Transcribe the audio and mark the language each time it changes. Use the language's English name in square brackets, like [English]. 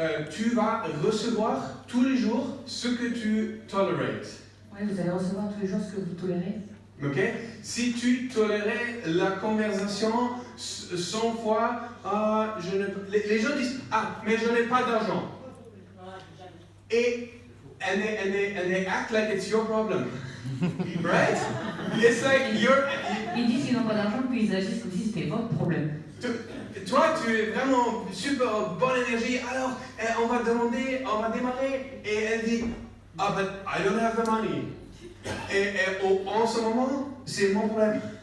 [French] Tu vas recevoir tous les jours ce que tu tolérates. Oui, vous allez recevoir tous les jours ce que vous tolérez. Ok? Si tu tolérais la conversation 100 fois, les gens disent, mais je n'ai pas d'argent. [English] Et they act like it's your problem. Right? It's like [French] Ils disent qu'ils n'ont pas d'argent, puis ils agissent comme si c'était votre problème. Toi, tu es vraiment super bonne énergie, alors on va démarrer, et elle dit, [English] but I don't have the money. [French] Et en ce moment, c'est mon problème.